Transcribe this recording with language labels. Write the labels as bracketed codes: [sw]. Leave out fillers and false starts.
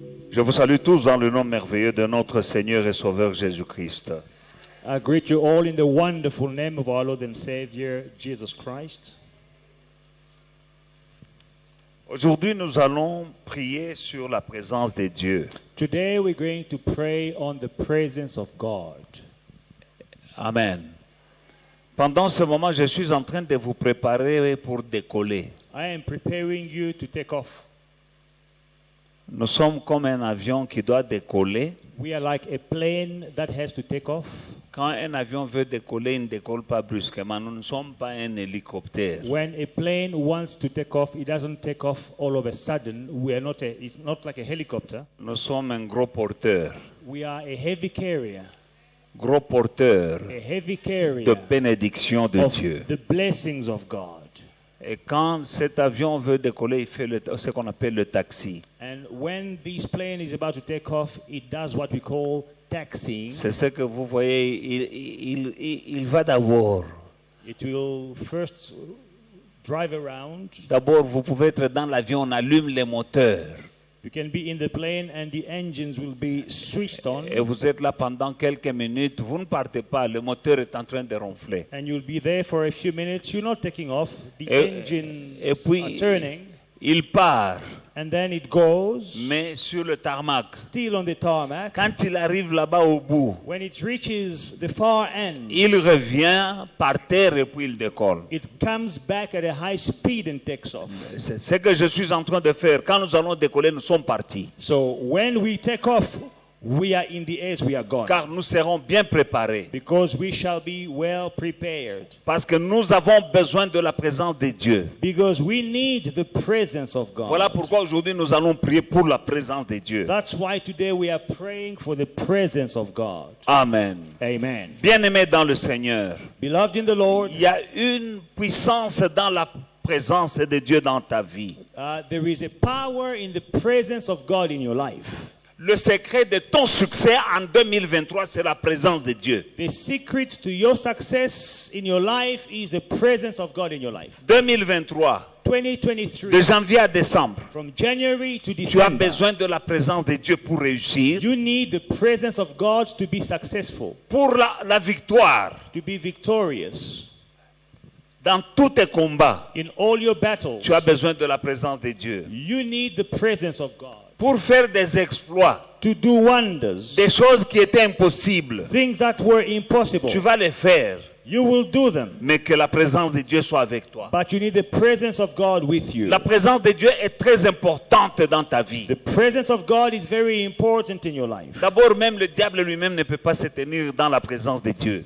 [fr] Je vous salue tous dans le nom merveilleux de notre Seigneur et Sauveur Jésus-Christ. [en] I greet you all in the wonderful name of our Lord and Savior, Jesus Christ. [fr] Aujourd'hui, nous allons prier sur la présence de Dieu. [en] Today we're going to pray on the presence of God. Amen. [fr] Pendant ce moment, je suis en train de vous préparer pour décoller. [en] I am preparing you to take off. [fr] Nous sommes comme un avion qui doit décoller. [en] We are like a plane that has to take off. [fr] Quand un avion veut décoller, il ne décolle pas brusquement. Nous ne sommes pas un hélicoptère. [en] When a plane wants to take off, it doesn't take off all of a sudden. It's not like a helicopter. [fr] Nous sommes un gros porteur. [en] We are a heavy carrier. [fr] Gros porteur [en] A heavy carrier [fr] de bénédiction de [en] of [fr] Dieu. [en] the blessings of God. [fr] Et quand cet avion veut décoller, il fait ce qu'on appelle le taxi. [en] And when this plane is about to take off, it does what we call taxiing. [fr] C'est ce que vous voyez, il va d'abord. [en] It will first drive around. [fr] D'abord, vous pouvez être dans l'avion, on allume les moteurs. [en] You can be in the plane and the engines will be switched on. [fr] Et vous êtes là pendant quelques minutes, vous ne partez pas, le moteur est en train de ronfler. [en] And you'll be there for a few minutes. You're not taking off. The engines [fr] Et puis, [en] are turning. [fr] il part, [en] And then it goes [fr] mais sur le tarmac. [en] still on the tarmac. [fr] Quand il arrive là-bas au bout, [en] When it reaches the far end, [fr] il revient par terre et puis il décolle. [en] it comes back at a high speed and takes off. [fr] C'est ce que je suis en train de faire. Quand nous allons décoller, nous sommes partis. [en] So when we take off, we are in the air, we are gone. [fr] Car nous serons bien préparés. [en] Because we shall be well prepared. [fr] Parce que nous avons besoin de la présence de Dieu. [en] Because we need the presence of God. [fr] Voilà pourquoi aujourd'hui nous allons prier pour la présence de Dieu. [en] That's why today we are praying for the presence of God. Amen. Amen. [fr] Bien-aimés dans le Seigneur, [en] Beloved in the Lord, [fr] il y a une puissance dans la présence de Dieu dans ta vie. [en] there is a power in the presence of God in your life. [fr] Le secret de ton succès en 2023, c'est la présence de Dieu. [en] The secret to your success in your life is the presence of God in your life. [fr] 2023, de janvier à décembre, [en] from January to [fr] tu as [en] December, [fr] besoin de la présence de Dieu pour réussir, [en] you need the presence of God to be successful, [fr] pour la victoire [en] to be victorious. [fr] dans tous tes combats. [en] In all your battles, [fr] Tu as besoin de la présence de Dieu. [en] you need the presence of God [fr] Pour faire des exploits, [en] to do wonders, [fr] des choses qui étaient impossibles, [en] things that were impossible. [fr] tu vas les faire, [en] You will do them, [fr] mais que la présence de Dieu soit avec toi. [en] but you need the presence of God with you. [fr] La présence de Dieu est très importante dans ta vie. [en] The presence of God is very important in your life. [fr] D'abord, même le diable lui-même ne peut pas se tenir dans la présence de Dieu.